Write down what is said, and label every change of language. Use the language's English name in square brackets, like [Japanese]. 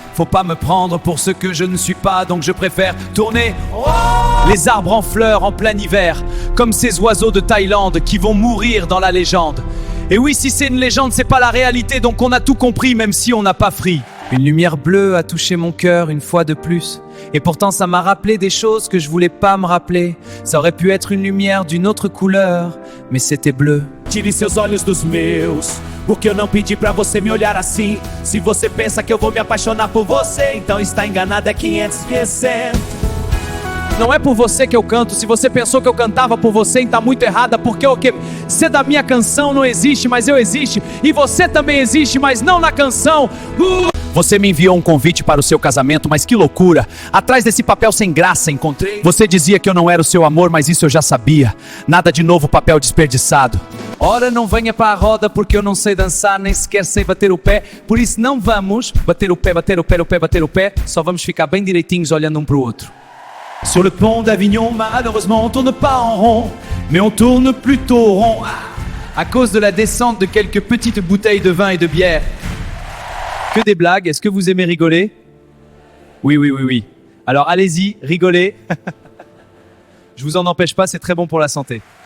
[French] Faut pas me prendre pour ce que je ne suis pas, donc je préfère tourner les arbres en fleurs en plein hiver, comme ces oiseaux de Thaïlande qui vont mourir dans la légende. Et oui, si c'est une légende, c'est pas la réalité, donc on a tout compris, même si on n'a pas fri. Une lumière bleue a touché mon cœur une fois de plus. Et pourtant ça m'a rappelé des choses que je voulais pas me rappeler. Ça aurait pu être une lumière d'une autre couleur, mais c'était bleu. [Portuguese] Tire seus olhos dos meus, porque eu não pedi pra você me olhar assim. Se você pensa que eu vou me apaixonar por você, então está enganado, é 500%. Não é por você que eu canto. Se você pensou que eu cantava por você, então tá muito errada, porque o que ser da minha canção não existe, mas eu existe. E você também existe, mas não na canção. Você me enviou um convite para o seu casamento, mas que loucura! Atrás desse papel sem graça encontrei. Você dizia que eu não era o seu amor, mas isso eu já sabia. Nada de novo papel desperdiçado. Ora, não venha para a roda, porque eu não sei dançar, nem sequer sei bater o pé. Por isso não vamos bater o pé, bater o pé, o pé, bater o pé. Só vamos ficar bem direitinhos olhando um para o outro. [French] Sur le pont d'Avignon, malheureusement on tourne pas en rond, mais on tourne plutôt rond. À cause de la descente de quelques petites bouteilles de vin et de bière. Que des blagues, est-ce que vous aimez rigoler? Oui. Alors allez-y, rigolez. Je vous en empêche pas, c'est très bon pour la santé.